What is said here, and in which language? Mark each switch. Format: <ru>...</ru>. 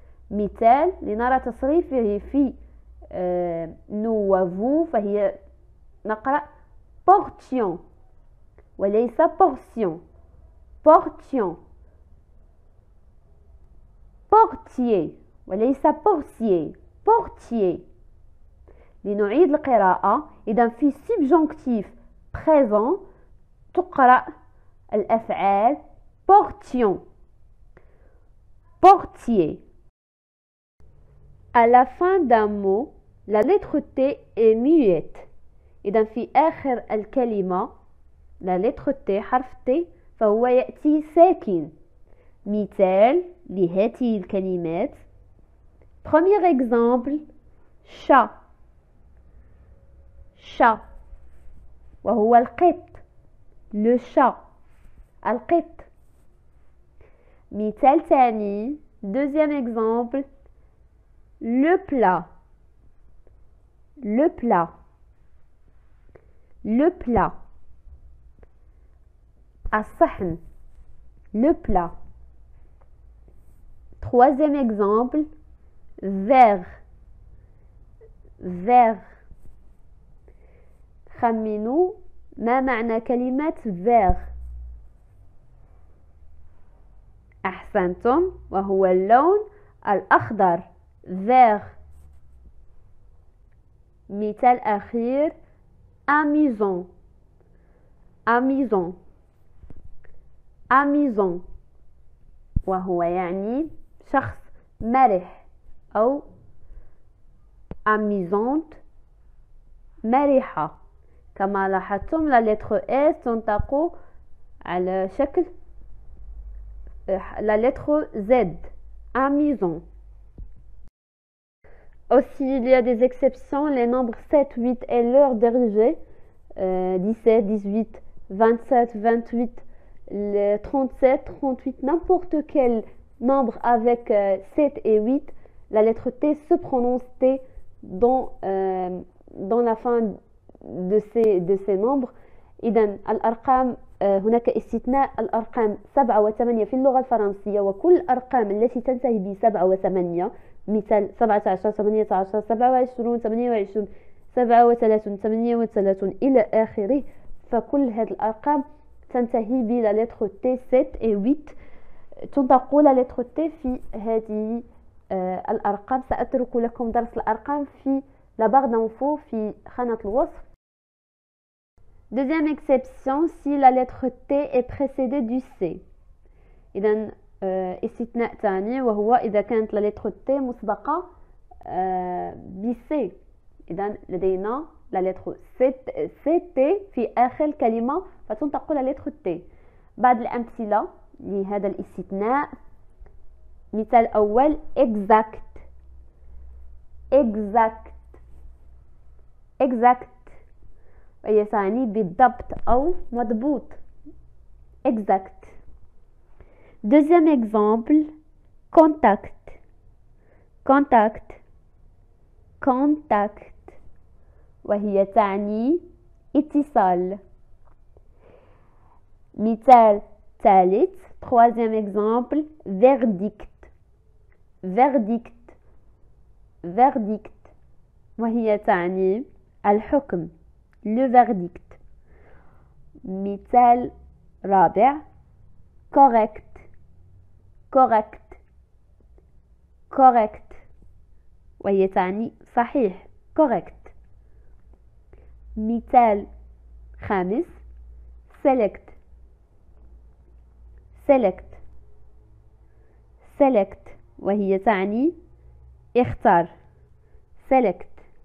<ar>مثال لنرى تصريفه في nous و vous فهي نقرأ portion وليس portion portion portier وليس portier portier. لنعيد القراءة. إذا في subjonctif présent تقرأ الأفعال portion portier.</ar> <fr>À la fin d'un mot la lettre T est muette.</fr> <ar>إذا في آخر الكلمة la lettre T حرف T فهو يأتي ساكن. مثال لهذه الكلمات</ar> <fr>premier exemple</fr> <ar>chat chat وهو القط le chat القط. مثال ثاني</ar> <fr>deuxième exemple le plat le plat le plat الصحن le plat. Troisième exemple verre verre.</fr> <ar>خمنوا ما معنى كلمة verre. أحسنتم وهو اللون الأخضر vert. مثال أخير amusant amusant amusant. وهو يعني شخص مرح أو amusante مرحة. كما لاحظتم لا لتر اس تنطق على شكل la lettre Z, amusant.</ar> <fr>Aussi, il y a des exceptions, les nombres 7, 8 et leurs dérivés, 17, 18, 27, 28, 37, 38, n'importe quel nombre avec 7 et 8, la lettre T se prononce T dans la fin de ces nombres.</fr> <ar>إذن الأرقام هناك استثناء الأرقام 7 و8 في اللغة الفرنسية، وكل الأرقام التي تنتهي ب7 و8 مثال 17 18 27 28 37 38 إلى آخره، فكل هذه الأرقام تنتهي بلا لتر T</ar> <fr>7 et 8.</fr> <ar>تنطق لا لتر T في هذه الأرقام. سأترك لكم درس الأرقام في la barre d'infos في خانة الوصف.</ar> <fr>Deuxième exception, si la lettre T est précédée du C.</fr> <ar>إذن استثناء ثاني وهو إذا كانت la lettre T مسبقة ب C. إذن لدينا la lettre CT في آخر كلمة فتنطق la lettre T. بعض الأمثلة لهذا الاستثناء: مثال أول exact exact exact وهي تعني بالضبط أو مضبوط exact.</ar> <fr>Deuxième exemple, contact contact contact</fr> <ar>وهي تعني اتصال. مثال ثالث</ar> <fr>troisième exemple,</fr> <ar>verdict verdict verdict وهي تعني الحكم le verdict. مثال رابع correct correct correct وهي تعني صحيح correct. مثال خامس select select select وهي تعني اختار select.</ar>